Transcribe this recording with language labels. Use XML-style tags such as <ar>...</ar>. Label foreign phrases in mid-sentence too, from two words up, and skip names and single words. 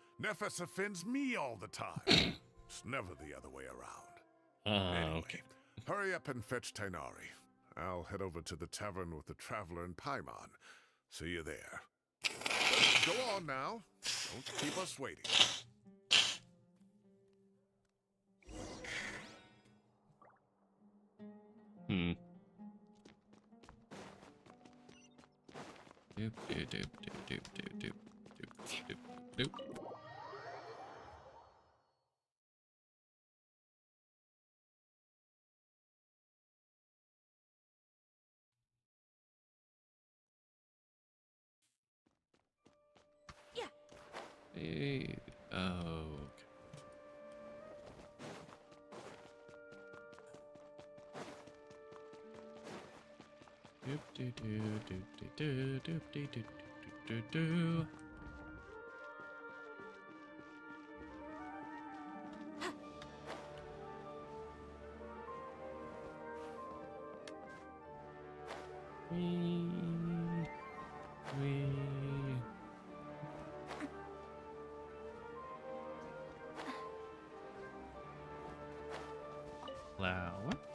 <en>Nephis offends me all the time. It's never the other way around. Anyway, Okay. hurry up and fetch Tainari. I'll head over to the tavern with the Traveler and Paimon. See you there. Go on now. Don't keep us waiting. Doop, doop, doop, doop, doop, doop, doop, doop, doop. Hey, oh, okay. Doop doo doo doop doo doo doop doo doo doo doo doo. Wee. Flower.</en>